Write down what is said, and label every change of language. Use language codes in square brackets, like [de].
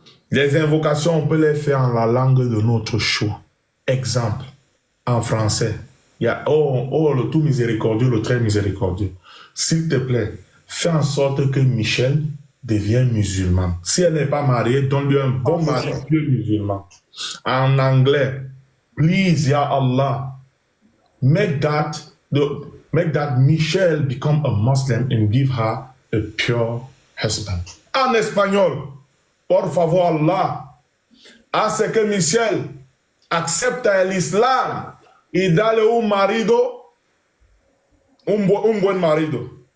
[fr] Les invocations, on peut les faire en la langue de notre choix. Exemple, en français, il y a le tout miséricordieux, le très miséricordieux. S'il te plaît, fais en sorte que Michel devienne musulman. Si elle n'est pas mariée, donne-lui un bon mari musulman. En anglais, [en] please, Ya Allah, make that Michelle become a Muslim and give her a pure husband. [fr] En espagnol, [es] por favor, Allah, hace que Michelle accepte el Islam y dale un marido, un buen marido.